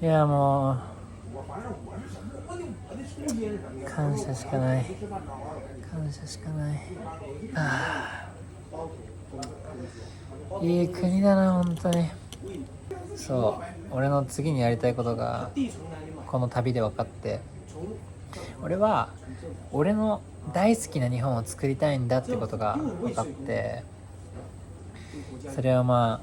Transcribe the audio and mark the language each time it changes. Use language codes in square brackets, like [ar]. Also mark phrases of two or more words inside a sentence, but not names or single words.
[ja] いやも [zh] 我反正我是什么，我的初心是什么呀？ [ja] 感謝しかない。感謝しかない。いい国だな本当に。そう、俺の次にやりたいことがこの旅で分かって、俺は俺の大好きな日本を作りたいんだってことが分かって、それはま